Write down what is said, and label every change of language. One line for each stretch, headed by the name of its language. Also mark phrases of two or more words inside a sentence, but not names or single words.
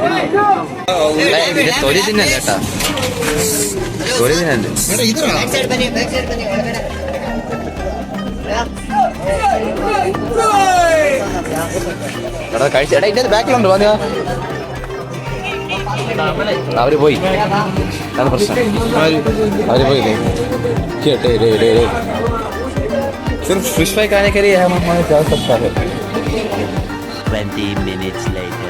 Malayalam: തൊലി തിന്നല്ലേ കേട്ടാ തൊലി തിന്നല്ലേ എടാ കഴിച്ച എടാ ഇതിന്റെ ബാക്കിലുണ്ടോ പറഞ്ഞാ അവര് പോയി അതാണ് പ്രശ്നം അവര് പോയില്ലേ
Hindi: सिर्फ फिश फ्राई खाने के लिए हम हमारे जा सकता है
English: 20 minutes later.